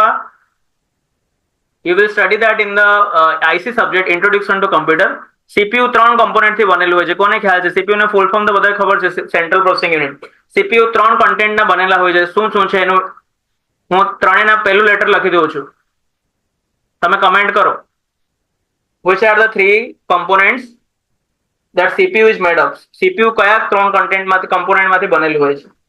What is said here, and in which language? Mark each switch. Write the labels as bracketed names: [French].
[English] આ you will study that in the IC subject introduction to computer. [Gujarati] CPU 3 component થી બનેલું હોય છે. કોને ખ્યાલ છે? સીપીયુ ને ફૂલ ફોર્મ તો બધાને ખબર છે, central processing unit. CPU 3 content ના બનેલા હોય છે. શું શું છે એનું હું ત્રણેયના પહેલું લેટર લખી દઉં છું, તમે કમેન્ટ કરો. [English] Which are the 3 components that CPU is made of? [Gujarati] CPU કયા 3 કમ્પોનન્ટ માંથી બનેલું હોય છે?